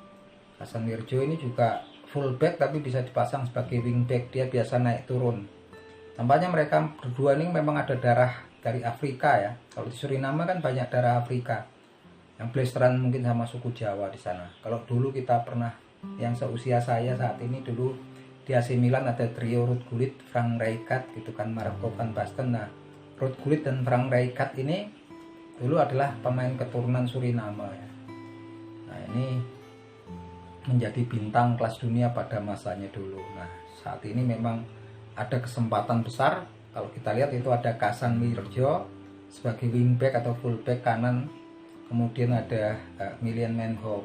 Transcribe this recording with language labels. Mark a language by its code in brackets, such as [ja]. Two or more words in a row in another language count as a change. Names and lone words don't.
[id] Kasan Mirjo ini juga fullback tapi bisa dipasang sebagai wingback, dia biasa naik turun. Tampaknya mereka berdua ini memang ada darah dari Afrika ya. Kalau di Suriname kan banyak darah Afrika yang blasteran mungkin sama suku Jawa di sana. Kalau dulu kita pernah, yang seusia saya saat ini, dulu di AC Milan ada trio Ruud Gullit, Frank Rijkaard gitu kan, Marco van Basten. Nah, Ruud Gullit dan Frank Rijkaard ini dulu adalah pemain keturunan Suriname ya. Nah, ini menjadi bintang kelas dunia pada masanya dulu. Nah, saat ini memang ada kesempatan besar. Kalau kita lihat itu ada Kasan Mirjo sebagai wingback atau fullback kanan, kemudian ada Melvin Manhoef.